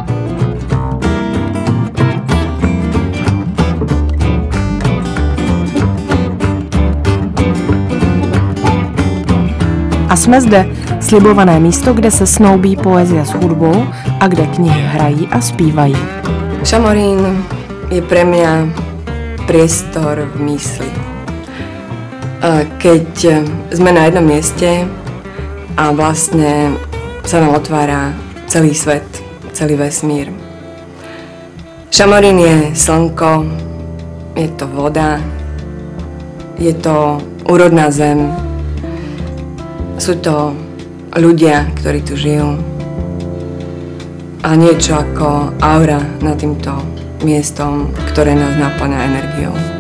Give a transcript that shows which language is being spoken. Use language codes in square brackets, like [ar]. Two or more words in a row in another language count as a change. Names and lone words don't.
[cs] A jsme zde, slibované místo, kde se snoubí poezie s hudbou a kde knihy hrají a zpívají. [sk] Šamorín je pre mňa priestor v mysli. Keď sme na jednom mieste a vlastne sa nám otvára celý svet, celý vesmír. Šamorín je slnko, je to voda, je to úrodná zem, sú to ľudia, ktorí tu žijú, a niečo ako aura nad týmto miestom, ktoré nás naplňa energiou.